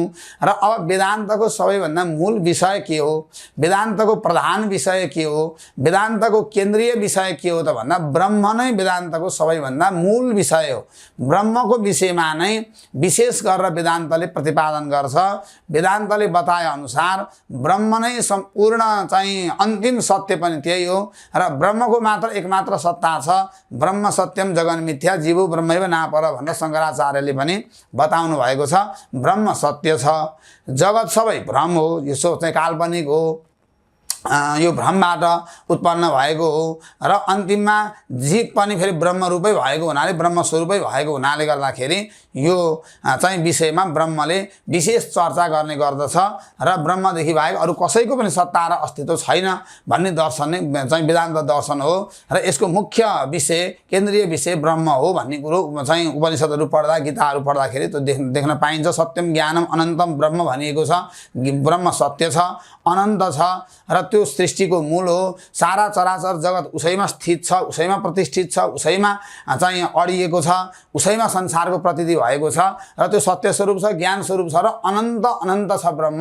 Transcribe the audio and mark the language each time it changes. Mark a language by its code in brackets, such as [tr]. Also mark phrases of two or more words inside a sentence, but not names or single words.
[ne] र अब वेदान्तको सबैभन्दा मूल विषय के हो, वेदान्तको प्रधान विषय के हो, वेदान्तको केन्द्रीय विषय के हो त भन्दा ब्रह्म नै वेदान्तको सबैभन्दा मूल विषय हो। ब्रह्मको विषयमा नै विशेष गरेर वेदान्तले प्रतिपादन गर्छ। वेदान्तले बताए अनुसार ब्रह्म नै सम्पूर्ण चाहिँ अन्तिम सत्य पनि त्यही हो र ब्रह्मको मात्र एकमात्र सत्ता छ। [sa] ब्रह्म सत्यम जगन मिथ्या जीवो ब्रह्मैव नापर [ne] भनेर शङ्कराचार्यले पनि बताउनु भएको छ। ब्रह्म सत्य छ, जगत सबै भ्रम हो, यो चाहिँ काल्पनिक हो, यो भ्रमबाट उत्पन्न भएको हो र अन्तिममा जीव पनि फेरि ब्रह्मरूपै भएको हुनाले, ब्रह्मस्वरूपै भएको हुनाले गर्दाखेरि यो चाहिँ विषयमा ब्रह्मले विशेष चर्चा गर्ने गर्दछ र ब्रह्मदेखि बाहेक अरू कसैको पनि सत्ता र अस्तित्व छैन भन्ने दर्शन नै चाहिँ वेदान्त दर्शन हो र यसको मुख्य विषय, केन्द्रीय विषय ब्रह्म हो भन्ने कुरो चाहिँ उपनिषदहरू पढ्दा, गीताहरू पढ्दाखेरि त्यो देख्न पाइन्छ। [sa] सत्यम ज्ञानम अनन्तम ब्रह्म [ne] भनिएको छ। ब्रह्म सत्य छ, अनन्त छ र त्यो सृष्टिको मूल हो। सारा चराचर जगत उसैमा स्थित छ, उसैमा प्रतिष्ठित छ, उसैमा चाहिँ अडिएको छ, उसैमा संसारको प्रतीति भएको छ र त्यो सत्य स्वरूप छ, ज्ञान स्वरूप छ र अनन्त अनन्त छ ब्रह्म।